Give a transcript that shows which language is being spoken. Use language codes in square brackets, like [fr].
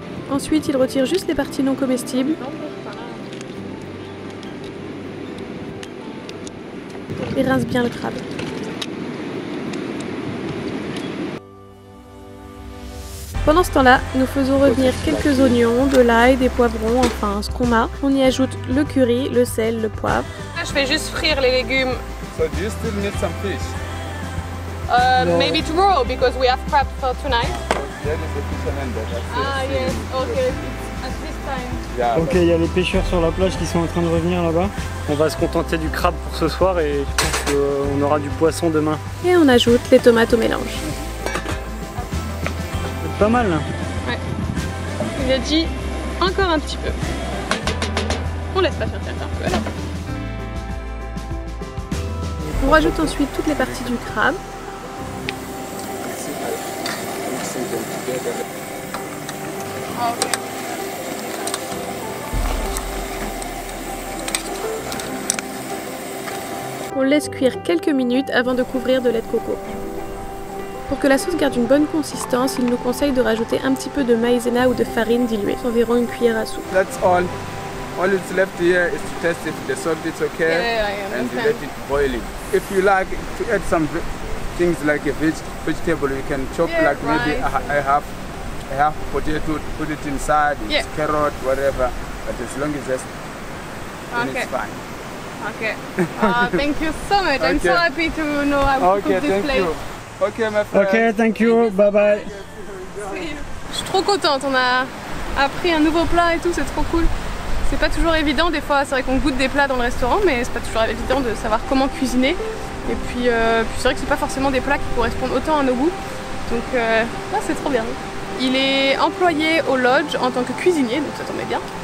[fr] Ensuite, il retire juste les parties non comestibles et rince bien le crabe. Pendant ce temps-là, nous faisons revenir quelques oignons, de l'ail, des poivrons, enfin ce qu'on a. On y ajoute le curry, le sel, le poivre. Là, je fais juste frire les légumes. [en] So do you still need some fish? Maybe tomorrow because we have crab for tonight. There is a fisherman there. Ah yes, okay. It's at this time. Yeah. [fr] Ok, il y a les pêcheurs sur la plage qui sont en train de revenir là-bas. On va se contenter du crabe pour ce soir et je pense qu'on aura du poisson demain. Et on ajoute les tomates au mélange. Pas mal là. Ouais. Il a dit encore un petit peu. On laisse pas faire un peu là. On rajoute ensuite toutes les parties du crabe. On laisse cuire quelques minutes avant de couvrir de lait de coco. Pour que la sauce garde une bonne consistance, il nous conseille de rajouter un petit peu de maïzena ou de farine diluée, environ une cuillère à soupe. [en] That's all. All it's left here is to test if the salt is okay Yeah, and to let it boiling. If you like to add some things like a vegetable, you can chop like maybe a half potato, put it inside, it's carrot, whatever. But as long as it's it's fine. Okay. Thank you so much. I'm so happy to know how to cook this place. Ok, my friend. Ok, thank you, bye bye. [fr] Je suis trop contente, on a appris un nouveau plat et tout, c'est trop cool. C'est pas toujours évident, des fois c'est vrai qu'on goûte des plats dans le restaurant, mais c'est pas toujours évident de savoir comment cuisiner. Et puis c'est vrai que c'est pas forcément des plats qui correspondent autant à nos goûts. Donc là c'est trop bien. Il est employé au lodge en tant que cuisinier, donc ça tombait bien.